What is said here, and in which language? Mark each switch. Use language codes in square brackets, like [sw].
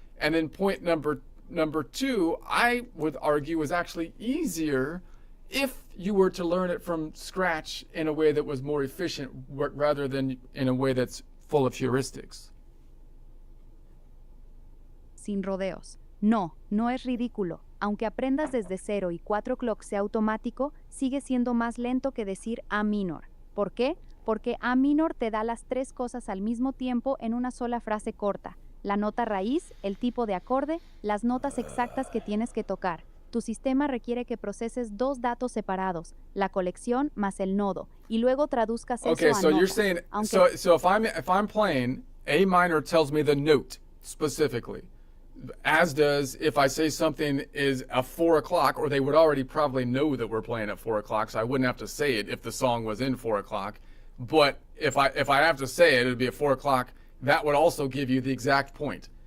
[en] And then point number 2, I would argue, is actually easier if you were to learn it from scratch in a way that was more efficient rather than in a way that's full of heuristics. [es] Sin rodeos. No, no es ridículo. Aunque aprendas desde 0 y 4 o'clock sea automático, sigue siendo más lento que decir A minor. ¿Por qué? Porque A minor te da las 3 cosas al mismo tiempo en una sola frase corta. La nota raíz, el tipo de acorde, las notas exactas que tienes que tocar. Tu sistema requiere que proceses 2 datos separados, la colección más el nodo, y luego traduzcas eso [en] Okay, [es] a [en] so [es] nota. [en] you're saying so if I'm playing, A minor tells me the note specifically, as does if I say something is a 4 o'clock, or they would already probably know that we're playing at 4 o'clock, so I wouldn't have to say it if the song was in 4 o'clock. But if I have to say it, it'd be at 4 o'clock. That would also give you the exact point.